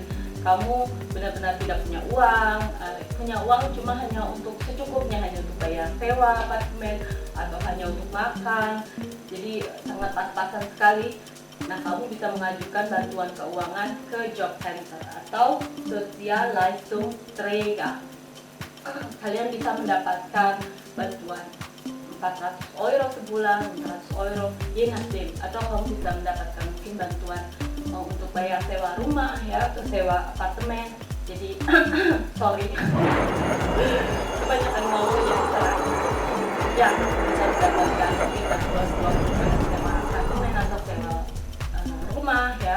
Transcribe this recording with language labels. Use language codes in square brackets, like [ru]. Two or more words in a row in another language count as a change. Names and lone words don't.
[id] Kamu benar-benar tidak punya uang cuma hanya untuk secukupnya, hanya untuk bayar sewa apartemen atau hanya untuk makan, jadi sangat pas-pasan sekali. Nah, kamu bisa mengajukan bantuan keuangan ke [en] job center [id] atau Sozialleistungsträger. Kalian bisa mendapatkan bantuan 400 euro sebulan, 500 euro, [de] je nachdem. [id] Atau kamu bisa mendapatkan mungkin bantuan untuk bayar sewa rumah ya, atau sewa apartemen. Jadi sorry, kebanyakan ngomongnya sekarang. Ya, bisa mendapatkan mungkin bantuan sewa apartemen atau sewa rumah ya.